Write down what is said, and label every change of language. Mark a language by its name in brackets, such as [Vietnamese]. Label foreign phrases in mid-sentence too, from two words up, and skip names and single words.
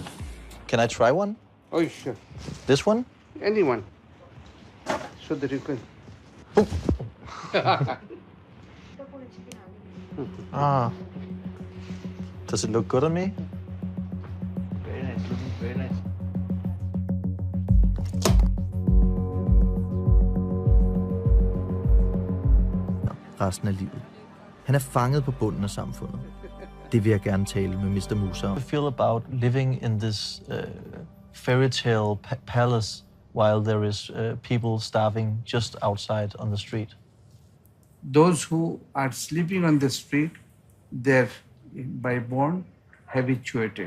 [English] Can I try one? Oh, sure. This one? Anyone. So that you can. Does it look good on me? Very nice, looking very nice. [Danish] Resten af livet. Han er fanget på bunden af samfundet. Det vil jeg gerne tale med Mr. Musa om. [English] How do you feel about living in this fairy tale palace while there is people starving just outside on the street? Those who are sleeping on the street, they're by born habituated.